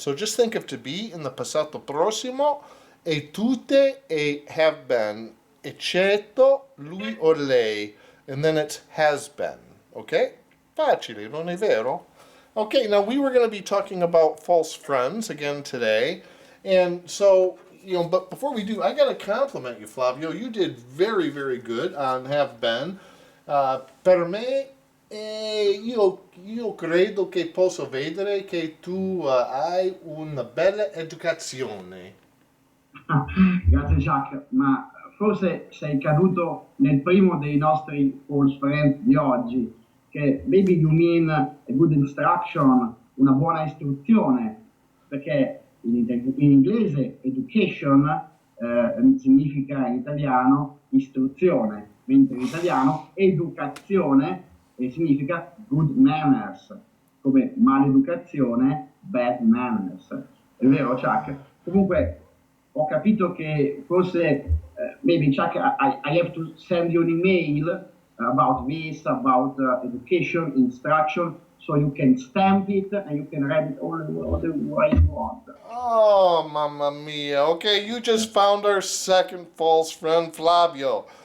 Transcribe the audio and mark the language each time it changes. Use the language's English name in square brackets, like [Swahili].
[English] So just think of to be in the passato prossimo e tutte e have been, [Italian] eccetto lui o lei, [English] and then it's has been. Okay? [Italian] Facile, non è vero? [English] Okay, now we were going to be talking about false friends again today. And so, but before we do, I got to compliment you, Flavio. You did very, very good on have been. [Italian] Per me, io credo che posso vedere che tu hai una bella educazione. Grazie Chuck, ma forse sei caduto nel primo dei nostri false friends di oggi, che [English] maybe you mean a good instruction, [Italian] una buona istruzione, perché in inglese education significa in italiano istruzione, mentre in italiano educazione significa good manners, come maleducazione, bad manners. È vero, Chuck? Comunque, ho capito che forse, [English] maybe Chuck, I have to send you an email about this, about education, instruction, so you can stamp it and you can read it all the way you want. Oh, mamma mia. Okay, you just found our second false friend, Flavio.